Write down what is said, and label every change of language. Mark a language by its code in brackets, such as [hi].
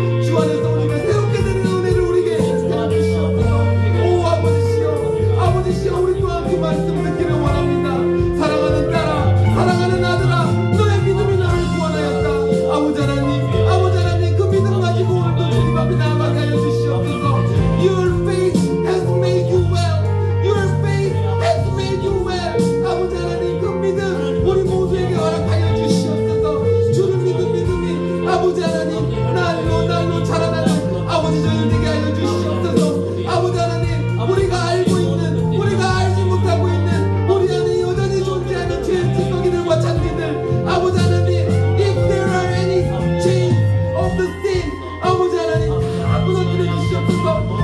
[ko] 주 안에서 우리가 새롭게 되는 은혜를 우리에게 해주시옵소서. 오 아버지시여, 아버지시여, 우리 또한 그 말씀 듣기를 원합니다. 사랑하는 딸아, 사랑하는 아들아, 너의 믿음이 나를 구원하였다. 아버지 하나님, 그 믿음 가지고 오늘도 주님 앞에 나아가게 하여 주시옵소서. [en] Your faith has made you well. Your faith has made you well. [ko] 아버지 하나님, 그 믿음 우리 모두에게 허락하여 주시옵소서. 주를 믿은 믿음이 아버지 하나님 날로 자라나는 아버지 저희 되게 하여 주시옵소서. 아버지 하나님, 우리가 알고 있는, 우리가 알지 못하고 있는 우리 안에 여전히 존재하는 죄의 찌꺼기들과 잔디들, 아버지 하나님, [en] if there are any chains of the sin, [ko] 아버지 하나님 다 무너뜨려 주시옵소서.